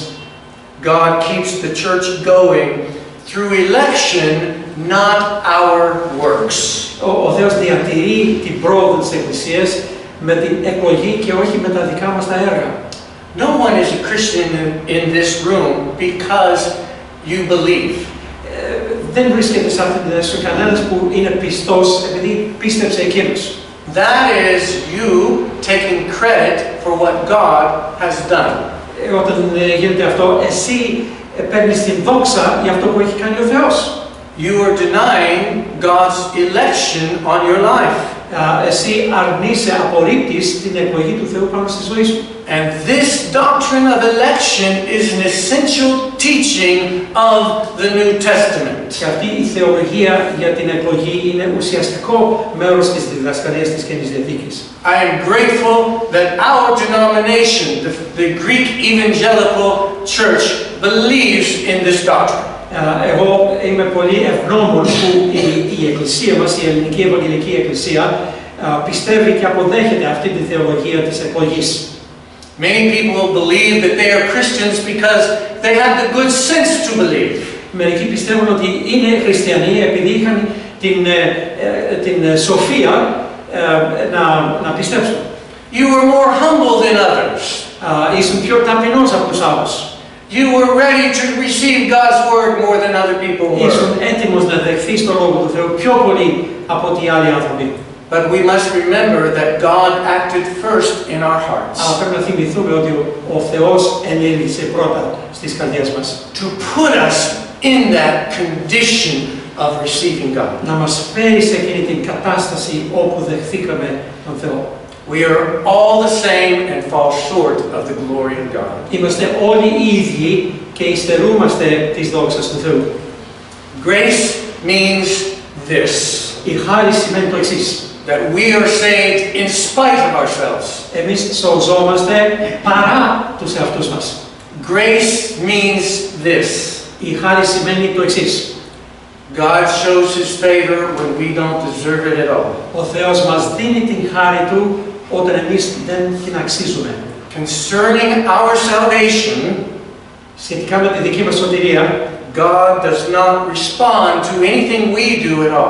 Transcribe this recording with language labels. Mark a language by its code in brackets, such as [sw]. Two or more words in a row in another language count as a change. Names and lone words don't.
[en] God keeps the church going through election, not our works. [el] Ο Θεός διατηρεί την πρόοδο της Εκκλησίας με την εκλογή και όχι με τα δικά μας τα έργα. [en] No one is a Christian in this room because you believe. [el] Δεν βρίσκεται σε αυτή την αίθουσα κανένας που είναι πιστός επειδή πίστεψε εκείνος. [en] That is you taking credit for what God has done. [el] Όταν γίνεται αυτό, εσύ παίρνεις την δόξα για αυτό που έχει κάνει ο Θεός. [en] You are denying God's election on your life. [el] Εσύ αρνείσαι, απορρίπτεις την εκλογή του Θεού πάνω στη ζωή σου. [en] And this doctrine of election is an essential teaching of the New Testament. [el] Και αυτή η θεολογία για την εκλογή είναι ουσιαστικό μέρος της διδασκαλίας της Καινής Διαθήκης. [en] I am grateful that our denomination, the Greek Evangelical Church, believes in this doctrine. [el] Εγώ είμαι πολύ ευγνώμων που η Εκκλησία μας, η Ελληνική Ευαγγελική Εκκλησία, πιστεύει και αποδέχεται αυτή τη θεολογία της εκλογής. [en] Many people believe that they are Christians because they have the good sense to believe. [el] Μερικοί πιστεύουν ότι είναι χριστιανοί επειδή είχαν την σοφία να πιστέψουν. [en] You were more humble than others. [el] Ήσουν πιο ταπεινός από τους άλλους. [en] You were ready to receive God's word more than other people were. [el] Ήσουν έτοιμος να δεχθείς το Λόγο του Θεού πιο πολύ από ό,τι άλλοι άνθρωποι. [en] But we must remember that God acted first in our hearts. [el] Αλλά πρέπει να θυμηθούμε ότι ο Θεός ενήλυσε πρώτα στις καρδιές μας. [en] To put us in that condition of receiving God. [el] Να μας φέρει σε εκείνη την κατάσταση όπου δεχθήκαμε τον Θεό. [en] We are all the same and fall short of the glory of God. [el] Είμαστε όλοι ίδιοι και υστερούμαστε της δόξας του Θεού. [en] Grace means this. [el] Η χάρη σημαίνει το εξής. [en] That we are saved in spite of ourselves. [el] Εμείς σωζόμαστε παρά τους εαυτούς μας. [en] Grace means this. [el] Η χάρη σημαίνει το εξής. [en] God shows His favor when we don't deserve it at all. [el] Ο Θεός μας δίνει την χάρη Του όταν εμείς δεν την αξίζουμε. [en] Concerning our salvation, [el] σχετικά με τη δική μας σωτηρία, [en] God does not respond to anything we do at all.